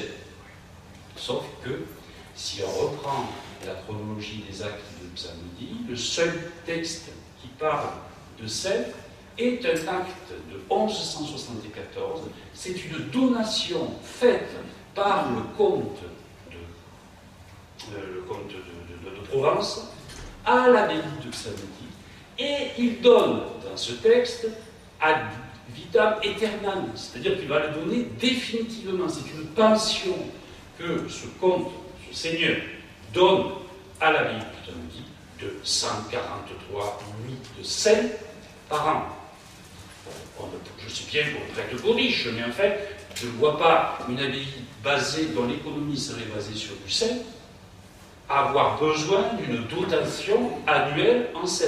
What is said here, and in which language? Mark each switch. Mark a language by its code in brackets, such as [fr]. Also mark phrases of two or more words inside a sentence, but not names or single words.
[fr] Sauf que, si on reprend la chronologie des actes de Psalmodie, le seul texte qui parle de sel est un acte de 1174. C'est une donation faite par le comte de Provence à l'abbaye de Psalmodie. Et il donne dans ce texte [la] ad vitam aeternam, [fr] c'est-à-dire qu'il va le donner définitivement. C'est une pension que ce comte, ce seigneur, donne à l'abbaye de Psalmodie de 143 litres de sel par an. Je sais bien qu'on prête aux riches, mais en fait, je ne vois pas une abbaye dont l'économie serait basée sur du sel avoir besoin d'une dotation annuelle en sel.